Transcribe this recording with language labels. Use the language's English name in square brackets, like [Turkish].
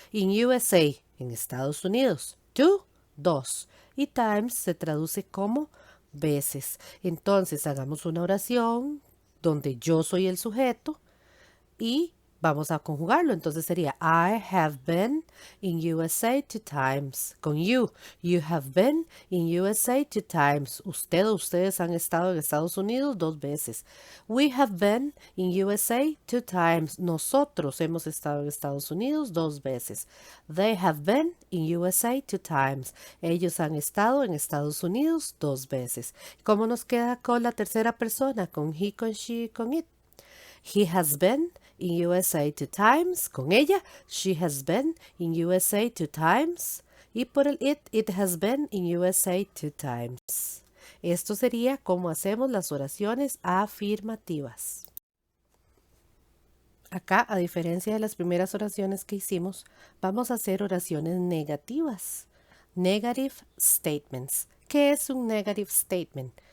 [English] In USA, [Spanish] en Estados Unidos. [English] Two, [Spanish] dos. Y times se traduce como veces. Entonces hagamos una oración donde yo soy el sujeto y vamos a conjugarlo. Entonces sería [English] I have been in USA 2 times. [Spanish] Con [English] you. You have been in USA 2 times. [Spanish] Usted o ustedes han estado en Estados Unidos 2 veces. [English] We have been in USA 2 times. [Spanish] Nosotros hemos estado en Estados Unidos 2 veces. [English] They have been in USA 2 times. [Spanish] Ellos han estado en Estados Unidos 2 veces. ¿Cómo nos queda con la tercera persona? [English] Con he, con she, con it. He has been in USA 2 times. [Spanish] Con ella, [English] she has been in USA 2 times. [Spanish] Y por el [English] it has been in USA 2 times. [Spanish] Esto sería cómo hacemos las oraciones afirmativas. Acá, a diferencia de las primeras oraciones que hicimos, vamos a hacer oraciones negativas. [English] Negative statements. [Spanish] ¿Qué es un [English] negative statement?